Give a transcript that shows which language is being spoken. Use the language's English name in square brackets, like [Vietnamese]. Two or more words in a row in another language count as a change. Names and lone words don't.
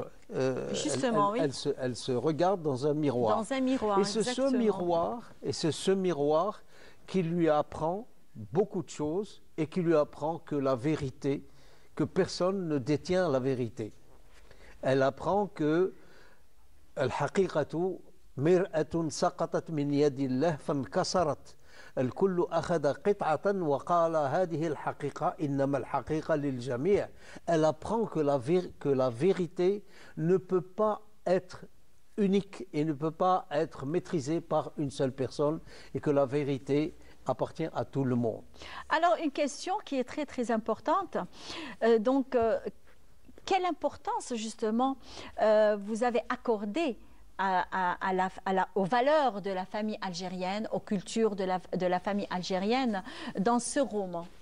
[French] justement, elle se regarde dans un miroir. Dans un miroir, et c'est ce miroir qui lui apprend beaucoup de choses et qui lui apprend que la vérité, que personne ne détient la vérité. Elle apprend que [Arabic] الحقيقة مرآة سقطت من يد الله فانكسرت. الكل أخذ قطعة وقال هذه الحقيقة إنما الحقيقة للجميع. [French] Elle apprend que la vérité ne peut pas être unique et ne peut pas être maîtrisée par une seule personne et que la vérité appartient à tout le monde. Alors, une question qui est très, très importante. Quelle importance, justement, vous avez accordée aux valeurs de la famille algérienne, aux cultures de la famille algérienne dans ce roman?